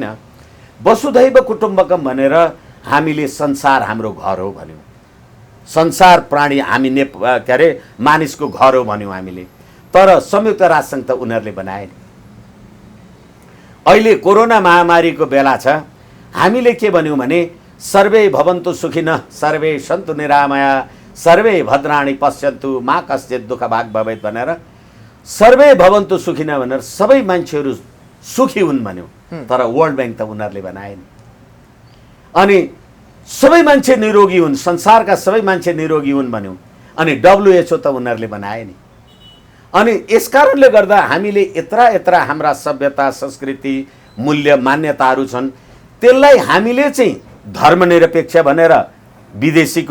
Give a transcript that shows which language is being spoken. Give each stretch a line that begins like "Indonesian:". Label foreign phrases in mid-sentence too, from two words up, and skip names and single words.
Sanskrit: वसुधैव कुटुम्बकम
Nepali: भनेर हामीले संसार हाम्रो घर हो भन्यौँ, संसार प्राणी हामी के अरे मानिसको घर हो भन्यौँ हामीले। तर संयुक्त राष्ट्रसङ्घ त उनीहरूले बनाए नि। अहिले कोरोना महामारीको बेला छ, हामीले के भन्यौँ भने
Sanskrit: सर्वे भवन्तु सुखिनः सर्वे सन्तु निरामया सर्वे भद्राणि पश्यन्तु मा कश्चित् दुःख भाग भवेत्
Nepali: भनेर
Sanskrit: सर्वे भवन्तु सुखिनः
Nepali: भनेर सबै मान्छेहरू सुखी हुन् भन्यौँ। तर वर्ल्ड ब्याङ्क त उनीहरूले बनाए नि। अनि सबै मान्छे निरोगी हुन्, संसारका सबै मान्छे निरोगी हुन् भन्यौँ, अनि WHO त उनीहरूले बनाए नि। अनि यसकारणले गर्दा हामीले यत्रा हाम्रा सभ्यता संस्कृति मूल्य मान्यताहरू छन्, त्यसलाई हामीले चाहिँ धर्मनिरपेक्ष भनेर विदेशीको